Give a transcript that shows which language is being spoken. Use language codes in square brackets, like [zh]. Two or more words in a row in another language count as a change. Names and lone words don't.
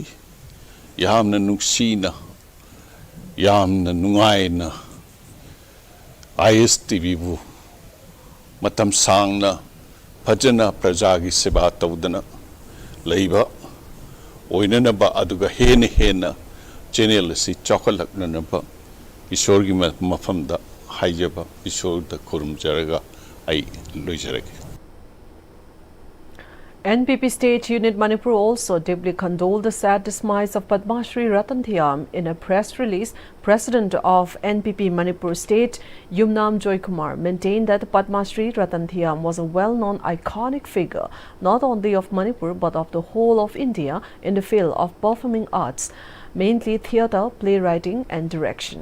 [mni] Yamna nuksina, yamna nungaina, ISTV bu, matam sangna, pajana prajagi seba taudana, leiba, oinana ba aduga hena, channel si chocolate nanaba, isorgi mafamda, haijaba, isor the kurum jaraga, I loijaragi. [en] NPP State Unit Manipur also deeply condoled the sad demise of Padma Shri Ratan Thiyam. In a press release, President of NPP Manipur State, Yumnam Joykumar, maintained that Padma Shri Ratan Thiyam was a well-known iconic figure, not only of Manipur but of the whole of India in the field of performing arts, mainly theatre, playwriting and direction.